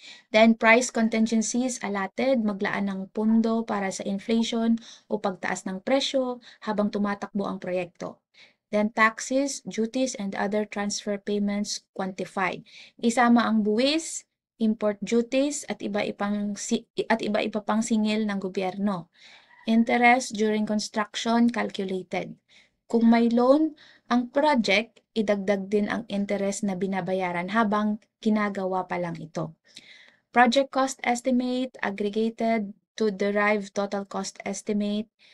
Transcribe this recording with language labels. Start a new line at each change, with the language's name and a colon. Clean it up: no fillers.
English: Then, price contingencies allotted,
Filipino: maglaan ng pundo para sa inflation o pagtaas ng presyo habang tumatakbo ang proyekto.
English: Then, taxes, duties, and other transfer payments quantified.
Filipino: Isama ang buwis, import duties, at iba-iba pang singil ng gobyerno.
English: Interest during construction calculated.
Filipino: Kung may loan, ang project, idagdag din ang interest na binabayaran habang ginagawa pa lang ito.
English: Project cost estimate aggregated to derive total cost estimate.